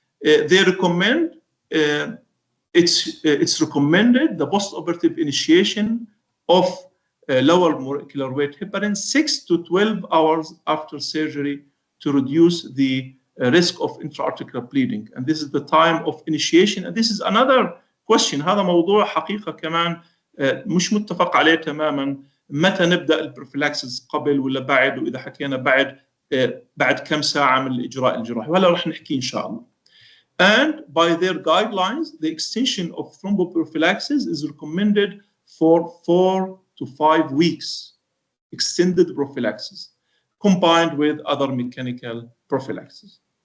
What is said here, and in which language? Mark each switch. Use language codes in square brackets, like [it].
[en] They recommend, it's recommended the post-operative initiation of lower molecular weight heparin 6 to 12 hours after surgery to reduce the risk of intra-articular bleeding. And this is the time of initiation. And this is another question. [ar] هذا موضوع حقيقة كمان مش متفق عليه تماما. متى نبدأ البروفيلاكسيس قبل ولا بعد؟ وإذا حكينا بعد كم ساعة من الإجراء الجراحي؟ وهلا رح نحكي إن شاء الله. [en] And by their guidelines, the extension of thromboprophylaxis is recommended for 4 to 5 weeks, extended prophylaxis, combined with other mechanical prophylaxis.